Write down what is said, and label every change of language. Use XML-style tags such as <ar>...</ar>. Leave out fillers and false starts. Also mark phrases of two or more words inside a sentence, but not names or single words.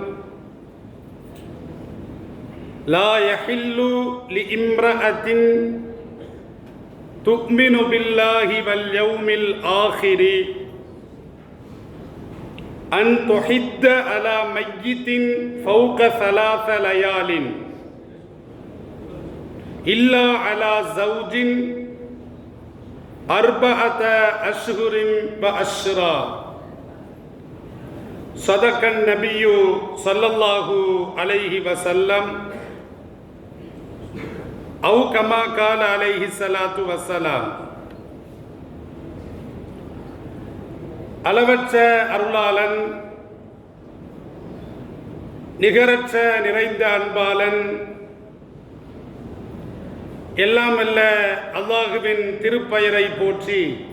<ar>لا يحل لامرأة تؤمن بالله واليوم الآخر أن تحد على ميت فوق 3 ليال إلا على زوج 4 أشهر وعشرا. صدق النبي صلى الله عليه وسلم أو كما قال عليه الصلاة والسلام.</ar> <ta>அளவற்ற அருளாளன், நிகரற்ற நிறைந்த அன்பாளன், எல்லாம் அல்ல அல்லாஹுவின் திருப்பெயரை போற்றி</ta>